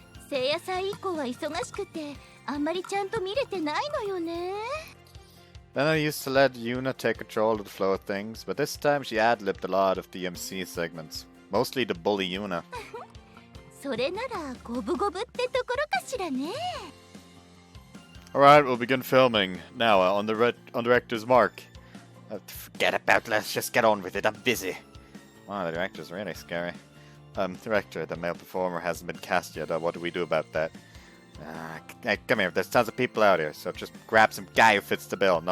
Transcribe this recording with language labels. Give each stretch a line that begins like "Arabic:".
Japanese: 聖夜祭以降は忙しくてあんまりちゃんと見れてないのよね。
English: Then I used to let Yuna take control of the flow of things, but this time she ad-libbed a lot of the MC segments, mostly to bully Yuna.
Japanese: それなら五分五分ってところかしらね。
English: Alright, we'll begin filming. Now, on director's mark. Forget about it, let's just get on with it, I'm busy. Wow, the director's really scary. Director, the male performer hasn't been cast yet. What do we do about that? Hey, come here, there's tons of people out here, so just grab some guy who fits the bill.